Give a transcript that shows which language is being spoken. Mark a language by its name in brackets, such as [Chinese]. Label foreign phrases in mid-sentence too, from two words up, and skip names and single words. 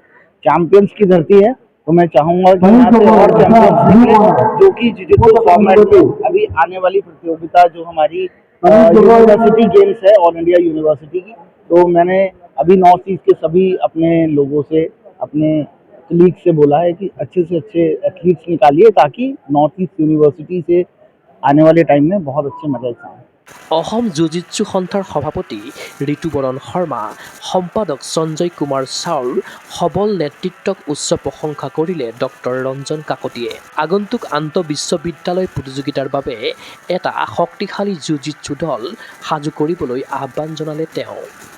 [Hindi] चैंपियंस की धरती है तो मैं चाहूँगा कि यहाँ से और चैंपियंस निकले जो कि जुजित्सु फॉर्मेट में अभी आने वाली प्रतियोगिता जो हमारी यूनिवर्सिटी गेम्स है ऑल इंडिया यूनिवर्सिटी की, तो मैंने अभी नॉर्थ ईस्ट के सभी अपने लोगों से, अपने लीग से बोला है कि अच्छे से अच्छे एथलीट्स निकालिए ताकि नॉर्थ ईस्ट यूनिवर्सिटी से आने वाले टाइम में बहुत अच्छे मेडल्स आएँ। [Assamese] অসম জুজিৎসু সন্থাৰ সভাপতি ঋতুবৰণ শৰ্মা, সম্পাদক সঞ্জয় কুমাৰ চাউৰ সবল নেতৃত্বক উচ্চ প্ৰশংসা কৰিলে ডক্টৰ ৰঞ্জন কাকতিয়ে। আগন্তুক আন্তঃবিশ্ববিদ্যালয় প্ৰতিযোগিতাৰ বাবে এটা শক্তিশালী জুজিৎসু দল সাজু কৰিবলৈ আহ্বান জনালে তেওঁ।